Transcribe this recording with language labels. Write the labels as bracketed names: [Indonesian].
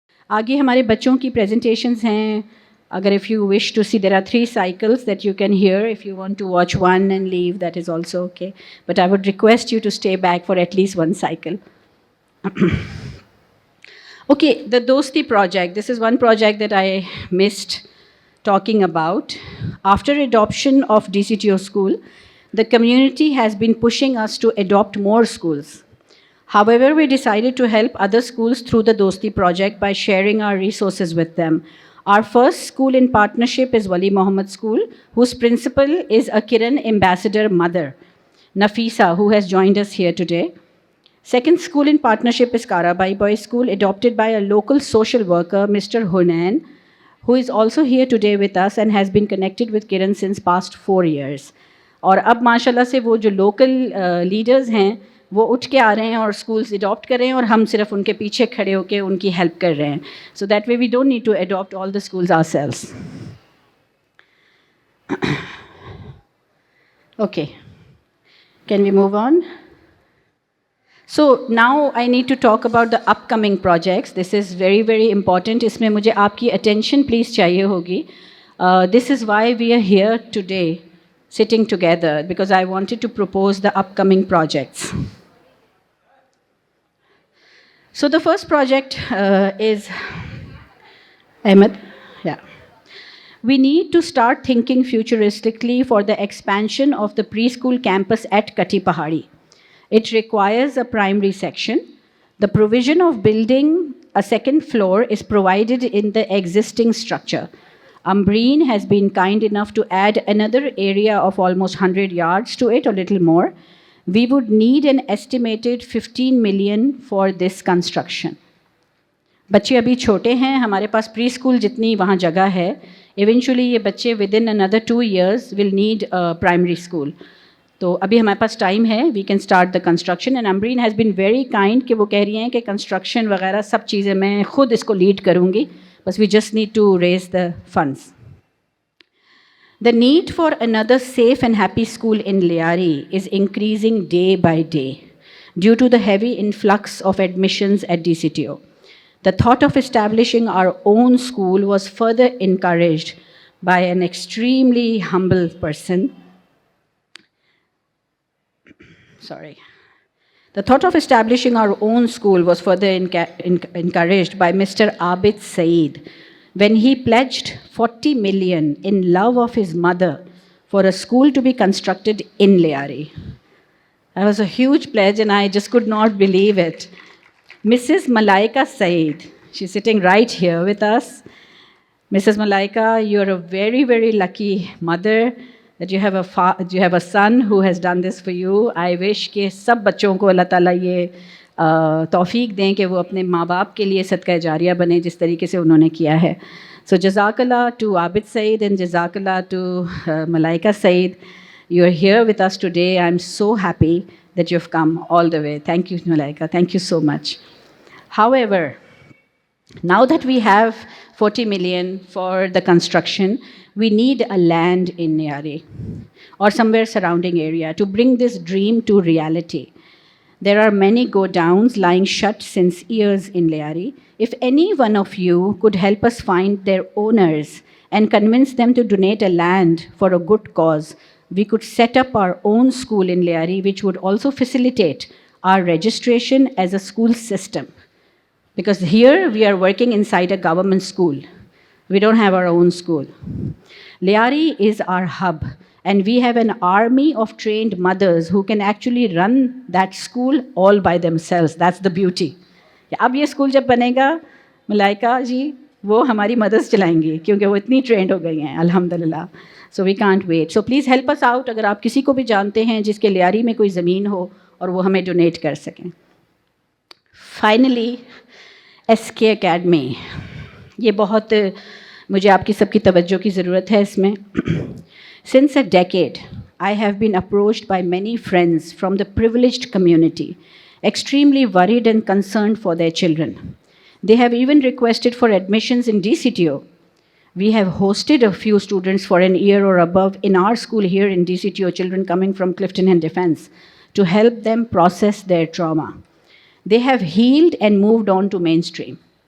[Hindi] आगे हमारे बच्चों की presentations हैं. अगर [English] if you wish to see, there are 3 cycles that you can hear. If you want to watch one and leave, that is also okay. But I would request you to stay back for at least one cycle. Okay, the Dosti project. This is one project that I missed talking about. After adoption of DCTO school, the community has been pushing us to adopt more schools. However, we decided to help other schools through the Dosti project by sharing our resources with them. Our first school in partnership is Wali Muhammad School, whose principal is a Kiran ambassador mother, Nafisa, who has joined us here today. Second school in partnership is Karabai Boys School, adopted by a local social worker, Mr. Hunain, who is also here today with us and has been connected with Kiran since past 4 years. [Hindi] और अब माशाल्लाह से वो जो local leaders हैं वो उठ के आ रहे हैं और स्कूल्स अडॉप्ट कर रहे हैं और हम सिर्फ उनके पीछे खड़े होकर उनकी हेल्प कर रहे हैं. [English] So that way we don't need to adopt all the schools ourselves. Okay, can we move on? So now I need to talk about the upcoming projects. This is very, very important. इसमें मुझे आपकी attention please चाहिए होगी. This is why we are here today, sitting together, because I wanted to propose the upcoming projects. So the first project is Ahmed. Yeah. We need to start thinking futuristically for the expansion of the preschool campus at Kati Pahari. It requires a primary section. The provision of building a second floor is provided in the existing structure. Ambreen has been kind enough to add another area of almost 100 yards to it, or little more. We would need an estimated 15 million for this construction. [Hindi] बच्चे अभी छोटे हैं, हमारे पास pre school जितनी वहाँ जगह है, [English] eventually [Hindi] ये बच्चे [English] within another 2 years will need a primary school. [Hindi] तो अभी हमारे पास टाइम है, [English] We can start the construction. And Ambreen has been very kind [Hindi] कि वो कह रही हैं कि कंस्ट्रक्शन वगैरह सब चीज़ें मैं खुद इसको लीड करूँगी, बस [English] We just need to raise the funds. The need for another safe and happy school in Lyari is increasing day by day due to the heavy influx of admissions at DCTO. The thought of establishing our own school was further encouraged by an extremely humble person. The thought of establishing our own school was further encouraged by Mr. Abid Saeed when he pledged 40 million in love of his mother for a school to be constructed in Liari. That was a huge pledge and I just could not believe it. Mrs. Malaika Saeed, she's sitting right here with us. Mrs. Malaika, you're a very, very lucky mother that you have a son who has done this for you. I wish [Hindi] कि सब बच्चों को अल्लाह ताला ये तौफीक दें कि वो अपने माँ बाप के लिए सदका जारिया बने जिस तरीके से उन्होंने किया है. [English] So Jazakallah to Abid Saeed and Jazakallah to Malaika Saeed. You are here with us today. I'm so happy that you've come all the way. Thank you, Malaika. Thank you so much. However, now that we have 40 million for the construction, we need a land in Liari or somewhere surrounding area to bring this dream to reality. There are many go-downs lying shut since years in Liari. If any one of you could help us find their owners and convince them to donate a land for a good cause, we could set up our own school in Liari, which would also facilitate our registration as a school system. Because here we are working inside a government school. We don't have our own school. Liari is our hub, and we have an army of trained mothers who can actually run that school all by themselves. That's the beauty. [Hindi] अब ये school जब बनेगा, मलाइका जी वो हमारी mother's चलाएंगी क्योंकि वो इतनी trend हो गई हैं अल्हम्दुलिल्लाह. [English] So we can't wait. So please help us out. [Hindi] अगर आप किसी को भी जानते हैं जिसके लियारी में कोई ज़मीन हो और वो हमें डोनेट कर सकें. [English] Finally, SK Academy. [Hindi] ये बहुत मुझे आपकी सबकी तवज्जो की ज़रूरत है इसमें. [English] Since a decade, I have been approached by many friends from the privileged community, extremely worried and concerned for their children. They have even requested for admissions in DCTO. We have hosted a few students for an year or above in our school here in DCTO, children coming from Clifton and Defense, to help them process their trauma. They have healed and moved on to mainstream.